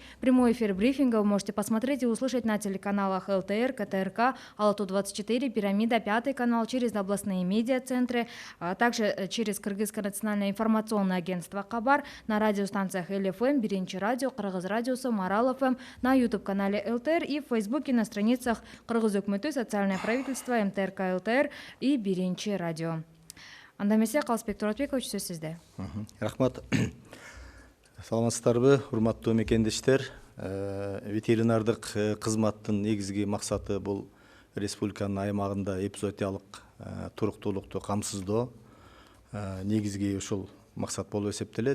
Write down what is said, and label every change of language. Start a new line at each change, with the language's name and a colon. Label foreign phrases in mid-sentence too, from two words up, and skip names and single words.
Russian: Прямой эфир брифинга вы можете посмотреть и услышать на телеканалах ЛТР, КТРК, Ала-Тоо 24, Пирамида, 5 канал, через областные медиа-центры, а также через Кыргызское национальное информационное агентство Кабар, на радиостанциях ЛФМ, Биринчи радио, Кыргыз радиосу, Марал ФМ, на YouTube-канале ЛТР и в Фейсбуке на страницах Кыргыз өкмөтү, Социальное правительство, МТРК ЛТР и Биринчи радио.
Kyrgyz: Анда эмесе Калысбек Туратбекович, сөз сизде. Рахмат. Саламатсыздарбы, урматтуу мекендештер. Ветеринардык кызматтын негизги максаты бул республиканын аймагында эпизоотиялык туруктуулукту камсыздоо негизги ушул максат болуп эсептелет.